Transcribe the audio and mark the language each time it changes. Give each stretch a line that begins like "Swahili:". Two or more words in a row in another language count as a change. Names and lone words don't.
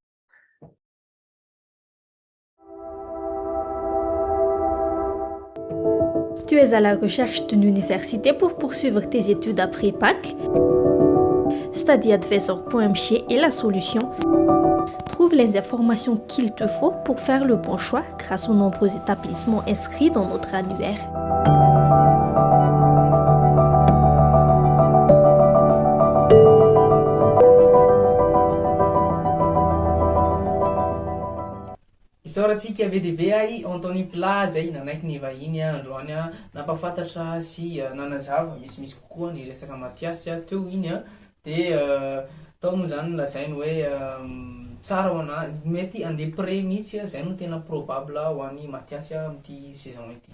French: Tu es à la recherche d'une université pour poursuivre tes études après PAC? StudyAdvisor.mg est la solution. Trouve les informations qu'il te faut pour faire le bon choix grâce aux nombreux établissements inscrits dans notre annuaire.
Malagasy: Isaorantsika VDB Anthony Plaza nanaiky ny vahiny androany nampafantatra sy nanazava misimisy kokoa ny resaka Mathias teo iny dia tao moa zany lazainy hoe tsara ho ana mety andeha pré mihitsy zay no tena probable ho an'ny Mathias amin'ity saison ity.